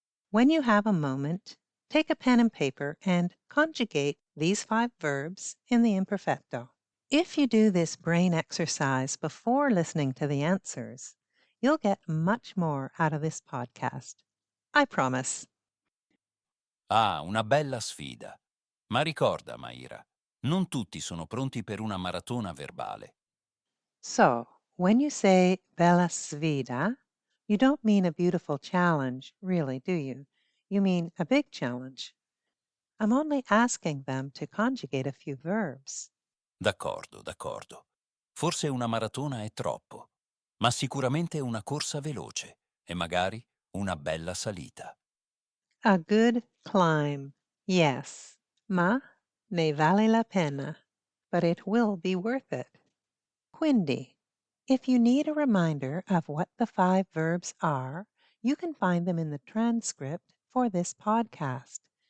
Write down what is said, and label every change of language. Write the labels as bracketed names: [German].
[English] When you have a moment, take a pen and paper and conjugate these 5 verbs in the imperfecto. If you do this brain exercise before listening to the answers, you'll get much more out of this podcast. I promise. [Italian] Ah, una bella sfida. Ma ricorda, Maira, non tutti sono pronti per una maratona verbale. [English] So, when you say [Italian] bella sfida, [English] you don't mean a beautiful challenge, really, do you? You mean a big challenge. I'm only asking them to conjugate a few verbs. [Italian] D'accordo, d'accordo. Forse una maratona è troppo, ma sicuramente una corsa veloce e magari una bella salita. [English] A good climb, yes, [Italian] ma ne vale la pena, [English] but it will be worth it. Quindi, if you need a reminder of what the 5 verbs are, you can find them in the transcript for this podcast.